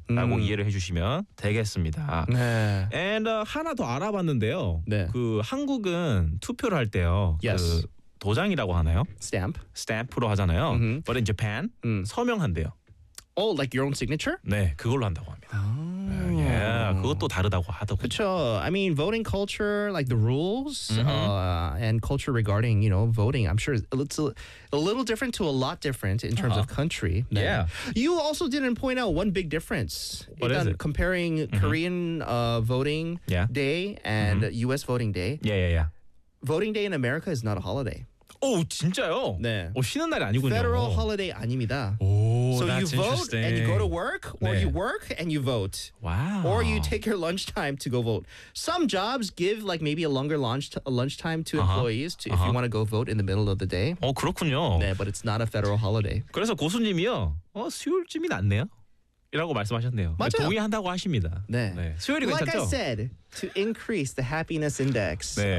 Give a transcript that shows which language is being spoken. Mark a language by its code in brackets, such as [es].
[ko] 라고 이해를 해주시면 되겠습니다. 네. And 하나 더 알아봤는데요. 네. 그 한국은 투표를 할 때요. [en] Yes. [ko] 그 도장이라고 하나요? [en] Stamp. [ko] Stamp로 하잖아요. Mm-hmm. [en] But in Japan, [ko] 서명한대요. [en] Oh, like your own signature? [ko] 네, 그걸로 한다고 합니다. Oh. Yeah, 그것도 다르다고 하더군요. 그렇죠. [en] I mean, voting culture, like the rules and culture regarding, you know, voting, I'm sure it's a little different to a lot different in terms of country. Yeah. You also didn't point out one big difference. What is it? Comparing Korean voting day and U.S. voting day. Yeah. Voting day in America is not a holiday. [ko] 오 진짜요? 네. 오 쉬는 날이 아니군요. Federal holiday 아닙니다. 오, [en] so that's you vote interesting. And you go to work, or 네. you work and you vote. Wow. Or you take your lunch time to go vote. Some jobs give like maybe a longer lunch time to employees to, if you want to go vote in the middle of the day. [ko] 오 그렇군요. [en] 네, but it's not a federal holiday. [ko] 그래서 고수님이요, 수요일쯤이 낫네요. 이라고 말씀하셨네요. 맞아요. 동의한다고 하십니다. 네. 수요일이 괜찮죠? [en] Like I said, to increase the happiness index 네.